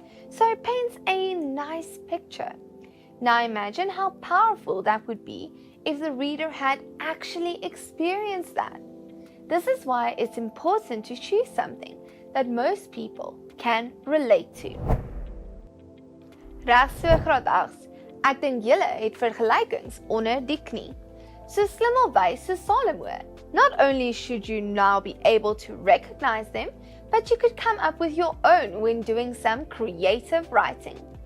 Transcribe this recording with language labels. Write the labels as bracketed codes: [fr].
[en] So it paints a nice picture. Now imagine how powerful that would be if the reader had actually experienced that. This is why it's important to choose something that most people can relate to. [af] Reg so graad 8. Ek dink julle het vergelykings onder die knie. So slimmelwys so Salomo. [en] Not only should you now be able to recognize them, but you could come up with your own when doing some creative writing.